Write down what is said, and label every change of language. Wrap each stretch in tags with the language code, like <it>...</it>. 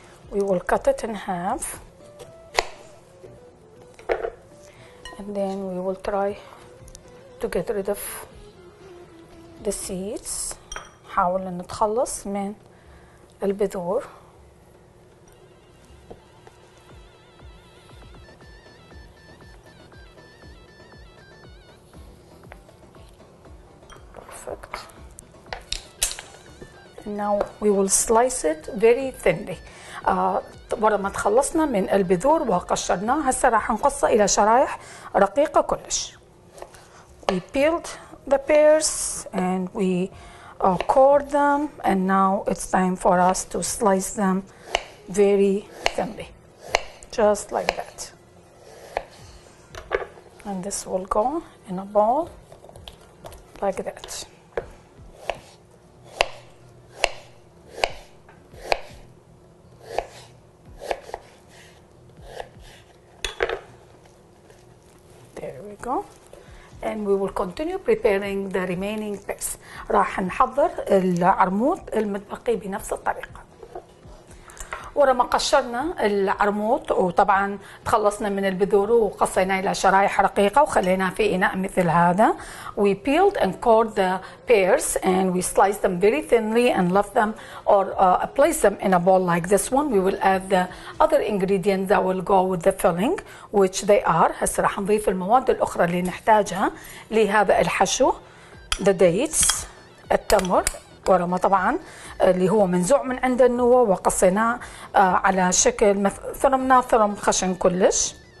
<en>We will cut it in half, and then we will try to get rid of the seeds.</en> <ar>نحاول أن نتخلص من البذور.</ar> <en>Perfect. And now we will slice it very thinly.</en> <ar>ورا ما تخلصنا من البذور وقشرناه، هسه راح نقصه إلى شرايح رقيقة كلش.</ar> <en>We peeled the pears and we cored them, and now it's time for us to slice them very thinly, just like that. And this will go in a bowl like that. Go. And we will continue preparing the remaining pears.</en> <ar>راح نحضر العرموط المتبقي بنفس الطريقة. ورا ما قشرنا العرموط وطبعا تخلصنا من البذور وقصيناه إلى شرايح رقيقة وخليناه في إناء مثل هذا.</ar> <en>We peeled and cored the pears and we sliced them very thinly and left them or place them in a bowl like this one. We will add the other ingredients that will go with the filling, which they are.</en> <ar>هسه راح نضيف المواد الأخرى اللي نحتاجها لهذا الحشو.</ar> <en>The dates،</en> <ar>التمر، ورا ما طبعا اللي هو منزوع من عند النوى وقصيناه على شكل ثرمناه ثرم خشن كلش.</ar>